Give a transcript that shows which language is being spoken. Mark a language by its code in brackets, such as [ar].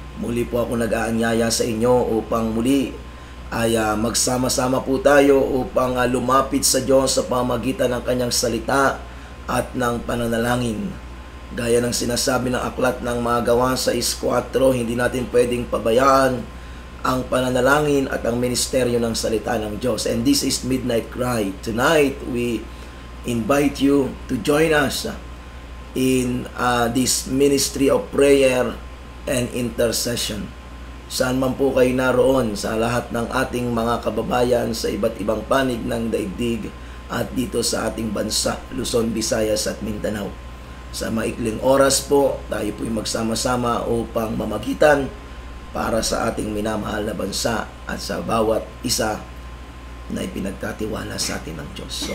[tl] Muli po ako nag-aanyaya sa inyo upang muli ay magsama-sama po tayo upang lumapit sa Diyos sa pamagitan ng kanyang salita at ng pananalangin. Gaya ng sinasabi ng aklat ng mga Gawa 6:4, hindi natin pwedeng pabayaan ang pananalangin at ang ministeryo ng salita ng Diyos. [en] And this is Midnight Cry. Tonight, we invite you to join us in this ministry of prayer and intercession. [tl] Saan man po kayo naroon sa lahat ng ating mga kababayan sa iba't ibang panig ng daigdig at dito sa ating bansa, Luzon, Visayas at Mindanao. Sa maikling oras po, tayo po'y magsama-sama upang mamagitan para sa ating minamahal na bansa at sa bawat isa na ipinagkatiwala sa atin ng Diyos.